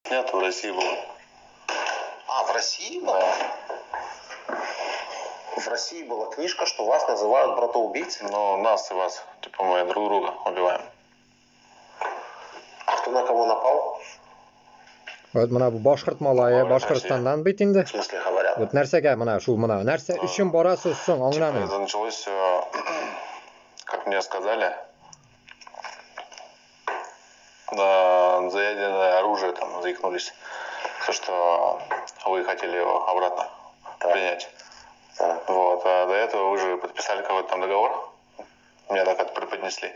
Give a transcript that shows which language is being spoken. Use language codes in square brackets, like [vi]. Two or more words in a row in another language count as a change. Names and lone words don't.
[ru] Нет, в России было. А, в России было? Да. В России была книжка, что вас называют братоубийцами? Но нас и вас, типа мы друг друга убиваем. А кто на кого напал? [ba] Вот мына башкорт малайы, Башкортстандан бит инде. [ru] В смысле говорят? [ba] Вот нәрсәгә мына шу мына нәрсә өчен барасыз соң [ru] Типа [tt] аңламыйм. [ru] это началось все, как мне сказали, за ядерное оружие там заикнулись. То, что вы хотели его обратно принять. Вот. А до этого вы же подписали какой-то там договор. Мне так это преподнесли.